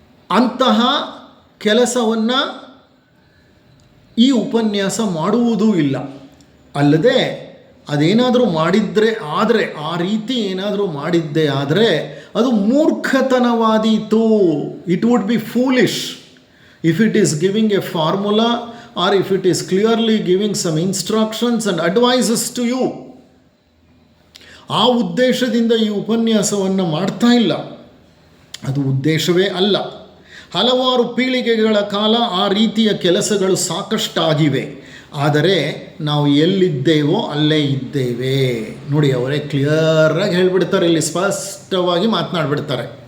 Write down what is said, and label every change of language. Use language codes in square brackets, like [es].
[kn] ಅಂತಹ ಕೆಲಸವನ್ನು ಈ ಉಪನ್ಯಾಸ ಮಾಡುವುದೂ ಇಲ್ಲ. ಅಲ್ಲದೆ ಅದೇನಾದರೂ ಮಾಡಿದರೆ ಆದರೆ, ಆ ರೀತಿ ಏನಾದರೂ ಮಾಡಿದ್ದೇ ಆದರೆ ಅದು ಮೂರ್ಖತನವಾದೀತು. [en] It would be foolish if it is giving a formula or if it is clearly giving some instructions and advices to you. [kn] ಆ ಉದ್ದೇಶದಿಂದ ಈ ಉಪನ್ಯಾಸವನ್ನು ಮಾಡ್ತಾ ಇಲ್ಲ, ಅದು ಉದ್ದೇಶವೇ ಅಲ್ಲ. ಹಲವಾರು ಪೀಳಿಗೆಗಳ ಕಾಲ ಆ ರೀತಿಯ ಕೆಲಸಗಳು ಸಾಕಷ್ಟಾಗಿವೆ. ಆದರೆ ನಾವು ಎಲ್ಲಿದ್ದೇವೋ ಅಲ್ಲೇ ಇದ್ದೇವೆ. ನೋಡಿ, ಅವರೇ ಕ್ಲಿಯರಾಗಿ ಹೇಳಿಬಿಡ್ತಾರೆ, ಇಲ್ಲಿ ಸ್ಪಷ್ಟವಾಗಿ ಮಾತನಾಡಿಬಿಡ್ತಾರೆ.